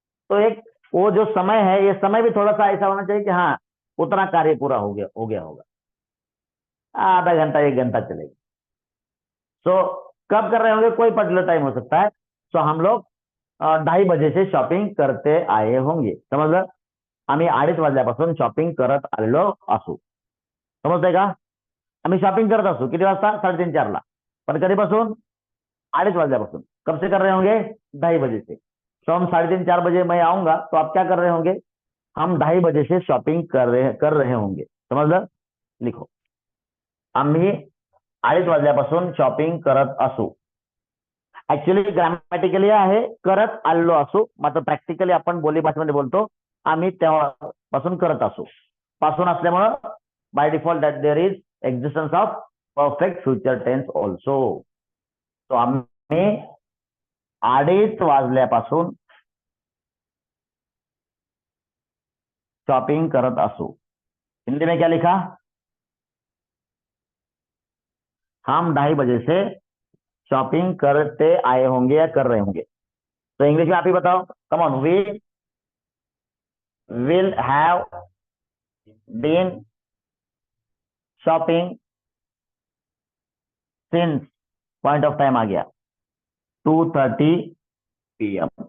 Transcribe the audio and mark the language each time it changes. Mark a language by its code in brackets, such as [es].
[hi] तो एक वो जो समय है, ये समय भी थोड़ा सा ऐसा होना चाहिए कि हाँ उतना कार्य पूरा हो गया होगा, आधा घंटा 1 घंटा चलेगा। तो कब कर रहे होंगे, कोई पर्टिकुलर टाइम हो सकता है। तो हम लोग 2:30 बजे से शॉपिंग करते आए होंगे, समजलं? [mr] आम्ही 2:30 वाजल्यापासून शॉपिंग करत आलेलो असू, समजतंय का? आम्ही शॉपिंग करत असू किती वाजता? 3:30 4ला, पण कधीपासून? 2:30 वाजल्यापासून। [hi] कब से कर रहे होंगे? 2:30 बजे से। तो हम 3:30 4 बजे मैं आऊंगा, तो आप क्या कर रहे होंगे? हम 2:30 बजे से शॉपिंग कर रहे होंगे, समजलं? [mr] लिखो, आम्ही 2:30 वाजल्यापासून शॉपिंग करत असू। ऍक्च्युअली ग्रामॅटिकली आहे करत आलेलो असू, मात्र प्रॅक्टिकली आपण बोली भाषेमध्ये बोलतो आम्ही तेव्हापासून करत असू। पासून असल्यामुळं [en] By default that there is existence of perfect future tense also. [mr] तो आम्ही 2:30 वाजल्यापासून शॉपिंग करत असू। [hi] हिंदी में क्या लिखा? हम 2:30 बजे से शॉपिंग करते आए होंगे या कर रहे होंगे। तो इंग्लिश में आप ही बताओ, [en] Come on. We will have been shopping since, point of time आ गया 2:30 PM।